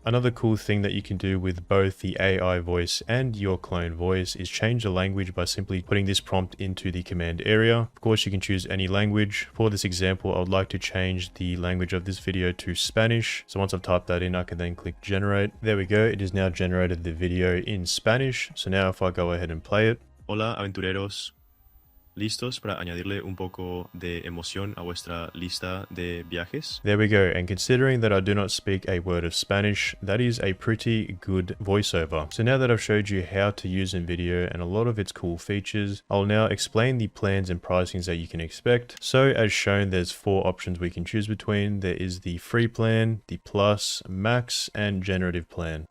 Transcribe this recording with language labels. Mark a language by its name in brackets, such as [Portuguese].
[English] Another cool thing that you can do with both the AI voice and your clone voice is change the language by simply putting this prompt into the command area. Of course, you can choose any language. For this example, I would like to change the language of this video to Spanish. So once I've typed that in, I can then click generate. There we go. It is now generated the video in Spanish. So now if I go ahead and play it. [Spanish] Hola aventureros, ¿listos para añadirle un poco de emoción a vuestra lista de viajes? [English] There we go, and considering that I do not speak a word of Spanish, that is a pretty good voiceover. So now that I've showed you how to use InVideo and a lot of its cool features, I'll now explain the plans and pricings that you can expect. So as shown, there's 4 options we can choose between. There is the free plan, the plus, max, and generative plan.